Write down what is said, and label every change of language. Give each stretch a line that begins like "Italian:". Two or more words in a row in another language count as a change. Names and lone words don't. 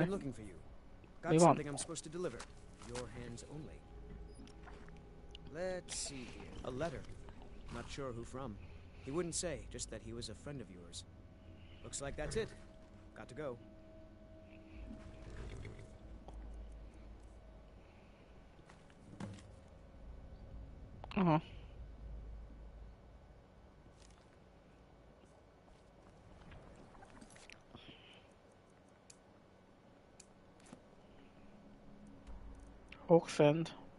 Hungarian: Mi van?
English: I'm supposed to deliver. Your hands only. Let's see here. A letter. Not sure who from. He wouldn't say, just that he was a friend of yours. Looks like that's it. Got to go. Aha. Oxend.